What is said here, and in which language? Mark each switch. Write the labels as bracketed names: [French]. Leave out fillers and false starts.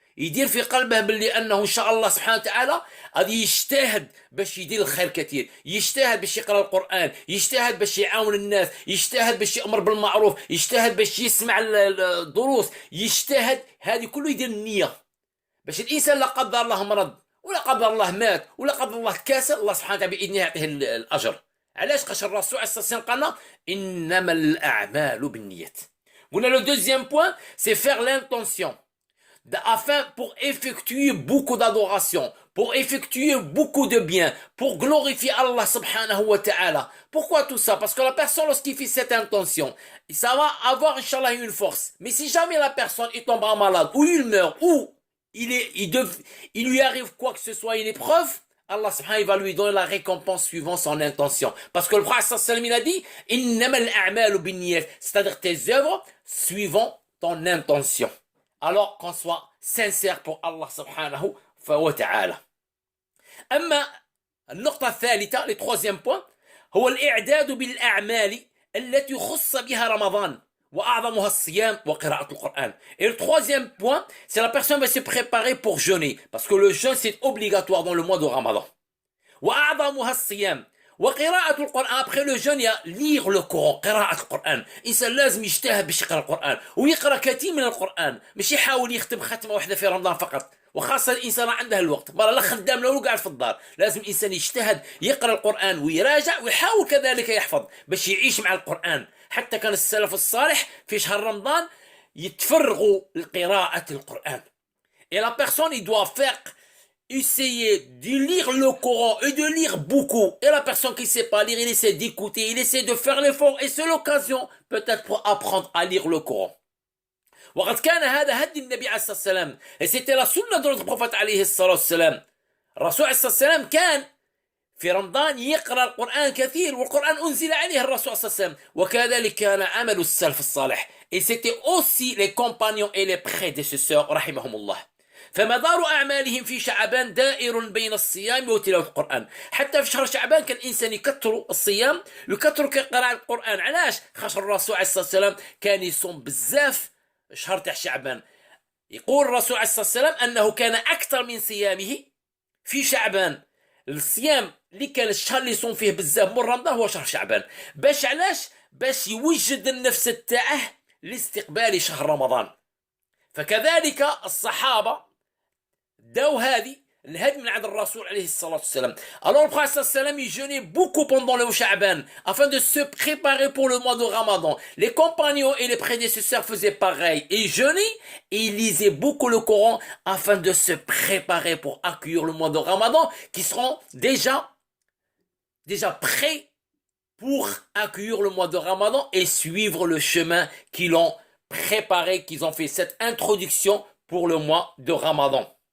[Arabic] يدير في قلبه باللي انه ان شاء الله سبحانه وتعالى غادي يجتهد باش يدير الخير كثير، يجتهد باش يقرا القران، يجتهد باش يعاون الناس، يجتهد باش يامر بالمعروف، يجتهد باش يسمع الدروس، يجتهد. هذه كله يدير النيه باش الانسان لا قدر الله مرض ولا قدر الله مات ولا قدر الله كاسر، الله سبحانه وتعالى باذنه يعطيه الاجر. علاش؟ قاش الرسول عليه الصلاه والسلام قالنا انما الاعمال بالنيات. قلنا [French] لو دوزيام بوين سي فير لانتونسيون afin pour effectuer beaucoup d'adoration, pour effectuer beaucoup de bien, pour glorifier Allah subhanahu wa ta'ala. Pourquoi tout ça? Parce que la personne, lorsqu'il fait cette intention, ça va avoir, Inch'Allah, une force. Mais si jamais la personne il tombera malade, ou il meurt, ou il lui arrive quoi que ce soit, une épreuve, Allah subhanahu wa ta'ala va lui donner la récompense suivant son intention. Parce que le prophète sallallahu alayhi wa sallam, il a dit, [Arabic] innama al-a'malu bin-niyat, [French] c'est-à-dire tes œuvres suivant ton intention. Alors qu'on soit sincère pour Allah subhanahu wa ta'ala. [Arabic] أما النقطة الثالثة, [French] le troisième point, [Arabic] هو الإعداد بالأعمال التي خص بها رمضان وأعظمها الصيام وقراءة القرآن. [French] Et le troisième point, c'est la personne va se préparer pour jeûner, parce que le jeûne c'est obligatoire dans le mois de Ramadan. [Arabic] وأعظمها الصيام وقراءة القرآن. [French] Après le jeûne, il y a lire le Coran, [Arabic] قراءة القرآن. إنسان لازم يجتهد باش يقرأ القرآن ويقرأ كثير من القرآن، مش يحاول يختم ختمة واحدة في رمضان فقط، وخاصة الإنسان عنده الوقت، مرة لا خدام له قاعد في الدار. لازم الإنسان يجتهد يقرأ القرآن ويراجع ويحاول كذلك يحفظ باش يعيش مع القرآن. حتى كان السلف الصالح في شهر رمضان يتفرغوا لقراءة القرآن. [French] Et la personne, il doit faire essayer de lire le Coran et de lire beaucoup. Et la personne qui ne sait pas lire, il essaie d'écouter, il essaie de faire l'effort, et c'est l'occasion peut-être pour apprendre à lire le Coran. [Arabic] وقد كان هذا هدي النبي عليه الصلاة والسلام. [French] Et c'était la sunna de notre prophète عليه الصلاة والسلام. [Arabic] الرسول عليه الصلاة والسلام كان في رمضان يقرأ القرآن كثير، والقرآن أنزل عليه الرسول صلى الله عليه وسلم، وكذلك كان عمل السلف الصالح. [French] Et c'était aussi les compagnons et les prédécesseurs رحمهم الله. [Arabic] فمدار أعمالهم في شعبان دائر بين الصيام وتلاوة القرآن. حتى في شهر شعبان كان الإنسان يكثر الصيام يكثر قراءة القرآن. علاش؟ خاطر الرسول عليه الصلاة والسلام كان يصوم بزاف شهر تاع شعبان. يقول الرسول عليه الصلاة والسلام أنه كان أكثر من صيامه في شعبان. الصيام اللي كان الشهر اللي يصوم فيه بزاف من رمضان هو شهر شعبان. باش علاش؟ باش يوجد النفس تاعه لاستقبال شهر رمضان. فكذلك الصحابة داو هذه الهدي من عند الرسول عليه الصلاة والسلام. [French] Alors le prophète sallallahu alayhi wa sallam il jeûnait beaucoup pendant le Sha'ban afin de se préparer pour le mois de Ramadan. Les compagnons et les prédécesseurs faisaient pareil. Ils jeûnaient et ils lisaient beaucoup le Coran afin de se préparer pour accueillir le mois de Ramadan, qui seront déjà prêts pour accueillir le mois de Ramadan et suivre le chemin qu'ils ont préparé, qu'ils ont fait cette introduction pour le mois de Ramadan.